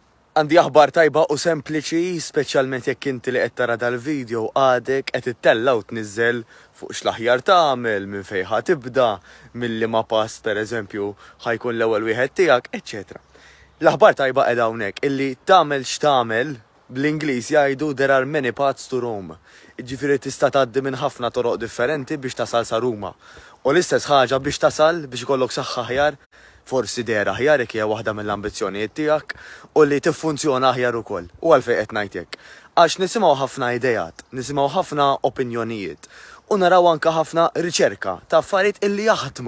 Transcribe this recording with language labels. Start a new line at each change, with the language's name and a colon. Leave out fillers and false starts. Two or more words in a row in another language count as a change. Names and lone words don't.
Maltese: Għandi aħbar tajba u sempliċi, speċjalment jekk inti li qed tara dal-video għadek qed ittella u tniżżel fuq x'l-aħjar tagħmel, minn fejn ħa tibda, milli ma pass pereżempju ħajkun l-ewwel wieħed tiegħek, etc. L-aħbar tajba qed hawnhekk illi tagħmel x'tagħmel bl-Ingliż jgħidu
English: there are many paths to Rome.
Maltese: Jiġifieri tista' tgħaddi minn ħafna toroq differenti biex tasal sa Ruma. U l-istess ħaġa biex tasal biex ikollok saħħa aħjar, forsi dera aħjar hija waħda mill-ambizzjonijiet tiegħek u li tiffunzjona aħjar ukoll. U għalfejn qed ngħid hekk. Għax nisimgħu ħafna idejat, nisimgħu ħafna opinjonijiet u naraw anke ħafna riċerka ta' affarijiet illi jaħdmu.